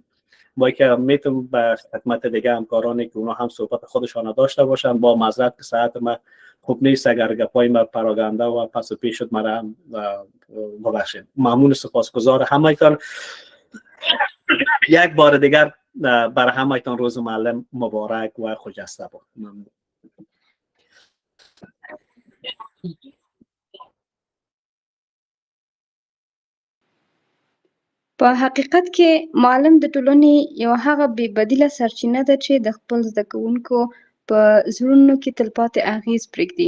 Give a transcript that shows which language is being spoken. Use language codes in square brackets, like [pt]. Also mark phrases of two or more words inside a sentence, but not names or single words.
[fa] با که میتونم به خدمت دیگه همکارانی که اونا هم صحبت خودشان داشته باشن. با معذرت که ساعت ما خوب نیست، اگر گپای ما پراگنده و پس و پیش شد مرا ببخشید. ممنون، سپاسگزار همه‌تان. یک بار دیگر برای همه‌تان روز معلم مبارک و خجسته باد. ممنون. [ps] په حقیقت کې معلم د ټولنې یو هغه بې بدیله سرچینه ده چې د خپل زده کوونکو په زړونو کې تلپاتې اغېز پرېږدي.